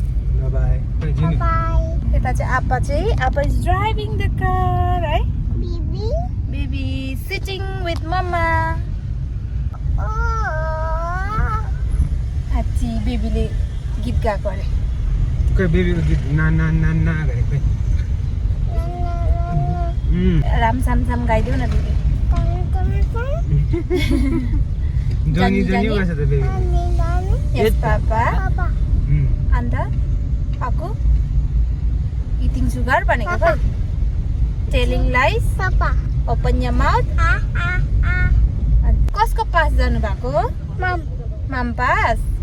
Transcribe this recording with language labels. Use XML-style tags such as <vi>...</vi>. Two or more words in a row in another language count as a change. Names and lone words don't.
<ne>यता चाहिँ</ne> <en>appa is driving the car है। baby sitting with mamma.</en> <ne>आची बेबीले गीत गाएको अरे। कोही बेबीको गीत ना ना ना ना गरेको। राम साम साम गाइदेऊ न बेबी। जनी जनी भन्छ त बेबी।</ne> <en>yes papa.</en> <ne>अन्त अक्कु</ne> <en>eating sugar</en> <ne>भनेको खै?</ne> <en>telling lies. open your mouth.</en> <ne>कसको पास जानु भएको? माम पास।</ne>